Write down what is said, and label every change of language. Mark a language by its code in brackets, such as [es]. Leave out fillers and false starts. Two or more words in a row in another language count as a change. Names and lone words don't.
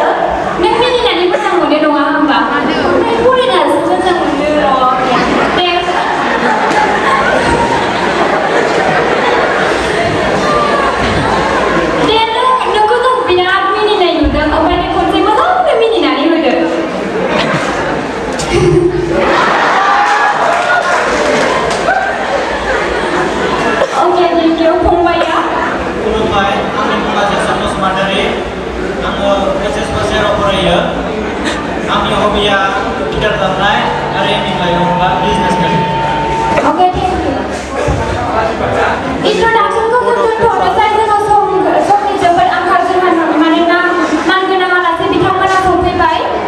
[brx] नों मिनिनानै मोजां मोनो नङा होमबा? ओमफ्राय फरायनासो मोजां मोनो र'। दे। दे नोंखौ जों बिराद मिनिनाय नुदों ओमफ्राय नों खनसे मोजांनो मिनिनानै होदो। [en] Okay, thank you. [brx] फंबाया? खुलुमबाय, आंनि मुङा जasi बसुमतारी। आङो gwsw जेराव फरायो। आंनि हबिया गिटार दामनाय आरो एमनिफ्राय दङब्ला बिजनेसमेन। [en] Okay, thank you. [brx] Introduction-खौ दोनथ'नोसै जोङो समनि जोबोद आंखाल जोंहा मानोना मानगोनां आलासि बिथांमोना सफैबाय।